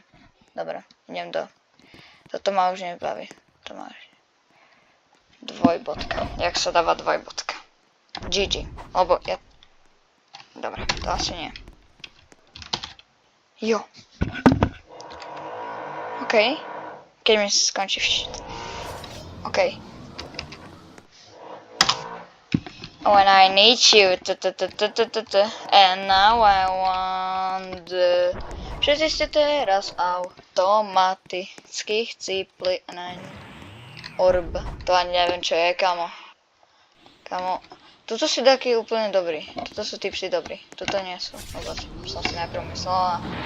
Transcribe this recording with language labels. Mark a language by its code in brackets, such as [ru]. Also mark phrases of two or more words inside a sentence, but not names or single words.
[sk] Dobre, idem do... Toto ma už nebaví. To ma už... Dvojbodka. Jak sa dáva dvojbodka. GG. Lebo ja... Dobre, to asi nie. Jo. OK. Keď mi skončí štít. OK. [en] When I need you. And now I want... [sk] Všetci ste teraz automaticky chcípli na orb. To ani neviem, čo je, kamo. Kamo. Tuto si taký úplne dobrý. Tuto sú tipsy dobrí. Tuto nie sú. Lebo som si najprv myslela.